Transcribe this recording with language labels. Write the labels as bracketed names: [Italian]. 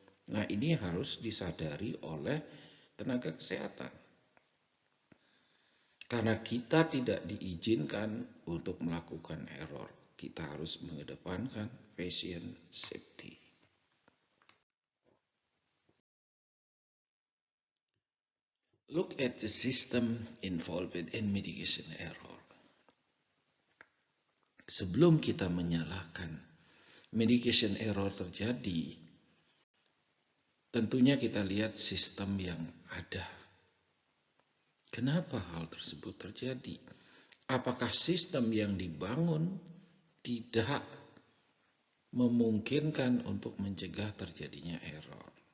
[Indonesian] Nah, ini harus disadari oleh tenaga kesehatan. Karena kita tidak diizinkan untuk melakukan error, kita harus mengedepankan patient safety. [English] Look at the system involved in medication error. [Indonesian] Sebelum kita menyalahkan medication error terjadi, tentunya kita lihat sistem yang ada. Kenapa hal tersebut terjadi? Apakah sistem yang dibangun tidak memungkinkan untuk mencegah terjadinya error?